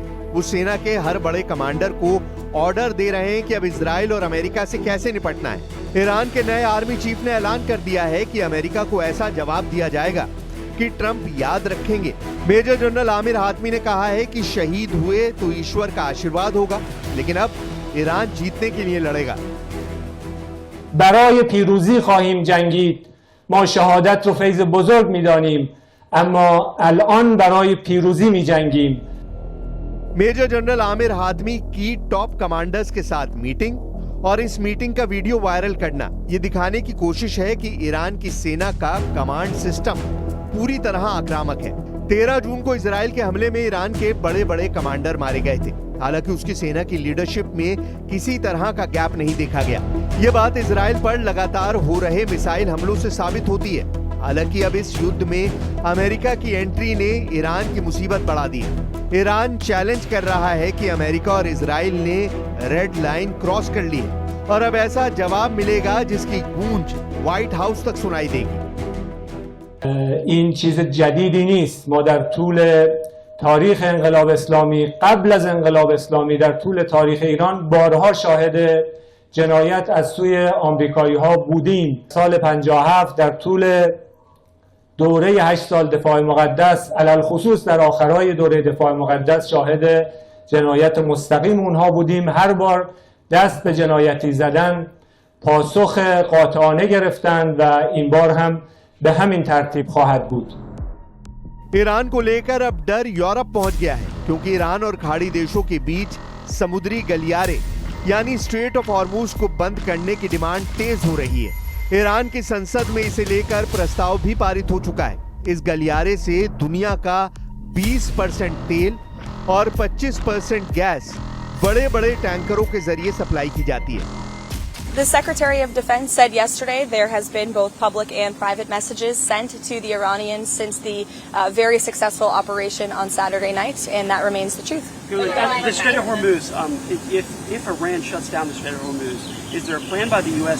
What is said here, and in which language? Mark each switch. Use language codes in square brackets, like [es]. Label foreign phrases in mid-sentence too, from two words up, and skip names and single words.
[hi] वो सेना के हर बड़े कमांडर को ऑर्डर दे रहे हैं कि अब इजराइल और अमेरिका से कैसे निपटना है। ईरान के नए आर्मी चीफ ने ऐलान कर दिया है कि अमेरिका को ऐसा जवाब दिया जाएगा कि ट्रंप याद रखेंगे। मेजर जनरल आमिर हातमी ने कहा है कि शहीद हुए तो ईश्वर का आशीर्वाद होगा, लेकिन अब ईरान जीतने के लिए लड़ेगा। [fa] برای پیروزی خواهیم جنگید. ما شهادت رو فیض بزرگ می‌دانیم، اما الان برای پیروزی می‌جنگیم. [hi] मेजर जनरल आमिर हातमी की [en] top commanders [hi] के साथ मीटिंग और इस मीटिंग का [en] video viral [hi] करना ये दिखाने की कोशिश है कि ईरान की सेना का [en] command system [hi] पूरी तरह आक्रामक है। 13 जून को इजराइल के हमले में ईरान के बड़े बड़े कमांडर मारे गए थे। हालांकि उसकी सेना की लीडरशिप में किसी तरह का गैप नहीं देखा गया। ये बात इजराइल पर लगातार हो रहे मिसाइल हमलों से साबित होती है। हालांकि अब इस युद्ध में अमेरिका की एंट्री ने ईरान की मुसीबत बढ़ा दी है। ईरान चैलेंज कर रहा है कि अमेरिका और इजराइल ने [en] red line cross [hi] कर ली है और अब ऐसा जवाब मिलेगा जिसकी गूंज व्हाइट हाउस तक सुनाई देगी। [fa] این چیز جدیدی نیست. ما در طول تاریخ انقلاب اسلامی، قبل از انقلاب اسلامی، در طول تاریخ ایران بارها شاهد جنایت از سوی آمریکایی ها بودیم. سال 57 در طول دوره 8 سال دفاع مقدس، علل خصوص در آخرهای دوره دفاع مقدس، شاهد جنایت مستقیم اونها بودیم. هر بار دست به جنایتی زدن پاسخ قاطعانه گرفتن و این بار هم به همین ترتیب خواهد بود. [hi] ईरान को लेकर अब डर यूरोप पहुंच गया है, क्योंकि ईरान और खाड़ी देशों के बीच समुद्री गलियारे यानी स्ट्रेट ऑफ हॉर्मुज को बंद करने की डिमांड तेज हो रही है। ईरान की संसद में इसे लेकर प्रस्ताव भी पारित हो चुका है। इस गलियारे से दुनिया का 20% तेल और 25% गैस बड़े बड़े टैंकरों के जरिए सप्लाई की जाती है। [en] The Secretary of Defense said yesterday there has been both public and private messages sent to the Iranians since the very successful operation on Saturday night, and that remains the truth. The Strait of Hormuz, if Iran shuts down the Strait of Hormuz, is there a plan by the U.S.